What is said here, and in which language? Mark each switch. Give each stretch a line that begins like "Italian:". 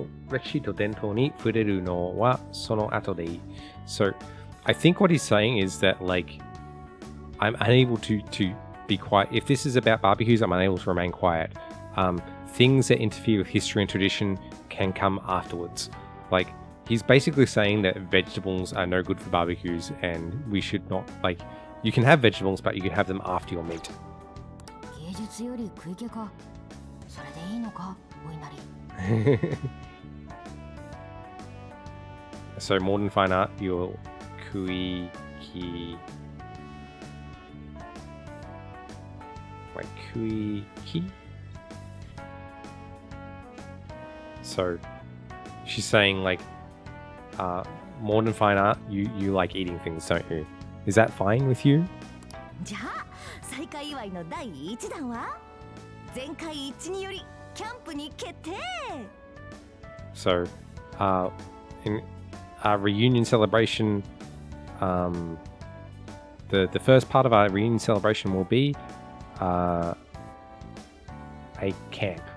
Japanese: 歴史と伝統に触れるのはその後でいい.
English: So I think what he's saying is that, like, I'm unable to be quiet. If this is about barbecues, I'm unable to remain quiet. Things that interfere with history and tradition can come afterwards. Like, he's basically saying that vegetables are no good for barbecues and we should not, like, you can have vegetables, but you can have them after your meat.
Japanese: 芸術より食い気か。それでいいのか、お稲荷。
English: So more than fine art, your kuiki, like kuiki. So she's saying, like, more than fine art, you like eating things, don't you? Is that fine with you?
Japanese: じゃあ再開祝いの第1弾は全会一致によりキャンプに決定。
English: So, in our reunion celebration, the first part of our reunion celebration will be a camp.